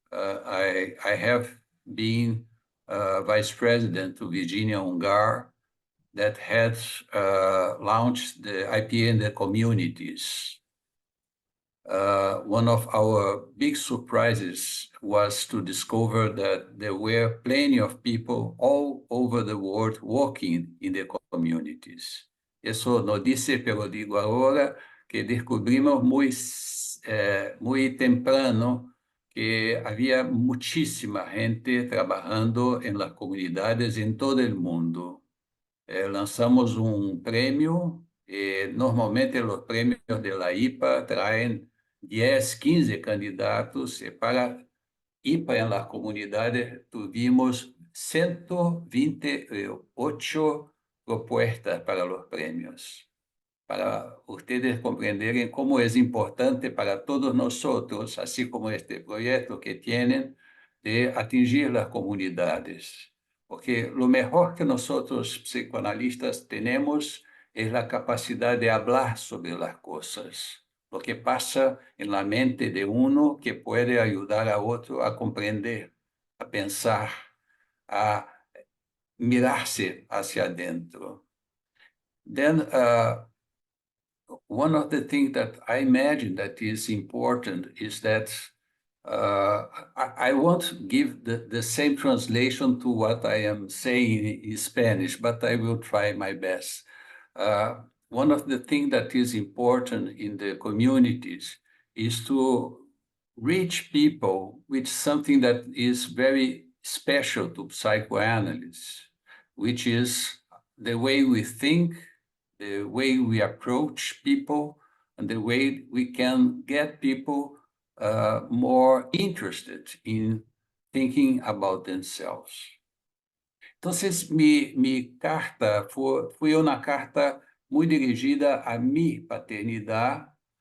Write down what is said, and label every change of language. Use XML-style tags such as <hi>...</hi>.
<en>I have been vice president to Virginia Ungar that had launched the IPA in the communities. One of our big surprises was to discover that there were plenty of people all over the world working in the communities.</en> <es>Eso no dice, pero digo ahora que descubrimos muy temprano que había muchísima gente trabajando en las comunidades en todo el mundo. Lanzamos un premio. Normalmente los premios de la IPA traen 10, 15 candidatos. Para IPA en las comunidades tuvimos 128 propuestas para los premios. Para ustedes comprenderem cómo es importante para todos nosotros, así como este proyecto que tienen, de atingir las comunidades. Porque lo mejor que nosotros psicoanalistas tenemos es la capacidad de hablar sobre las cosas, lo que pasa en la mente de uno que puede ayudar a otro a comprender, a pensar, a mirarse hacia adentro.</es> <en>Then, one of the things that I imagine that is important is that I won't give the same translation to what I am saying in Spanish, but I will try my best. One of the things that is important in the communities is to reach people with something that is very special to psychoanalysis, which is the way we think, the way we approach people, and the way we can get people more interested in thinking about themselves.</en> <es>Entonces, mi carta fue una carta muy dirigida a mi paternidad.</es>